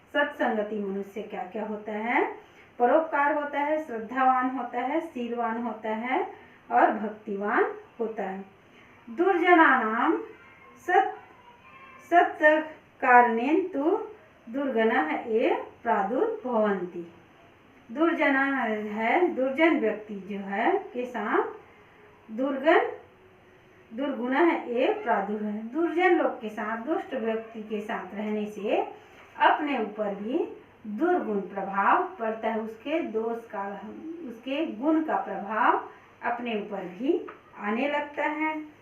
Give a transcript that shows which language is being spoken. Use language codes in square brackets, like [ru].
[hi] सत्संगति मनुष्य क्या क्या होता है, परोपकार होता है, श्रद्धावान होता है, शीलवान होता है और भक्तिवान होता है। [sa] दुर्जनानां सत्कारणेन तु दुर्गुणाः एव प्रादुर्भवन्ति। [hi] दुर्जना है, दुर्जन व्यक्ति जो है के साथ दुर्गुण है ये प्रादुर्भव। दुर्जन लोग के साथ, दुष्ट व्यक्ति के साथ रहने से अपने ऊपर भी दुर्गुण प्रभाव पड़ता है, उसके दोष का, उसके गुण का प्रभाव अपने ऊपर भी आने लगता है।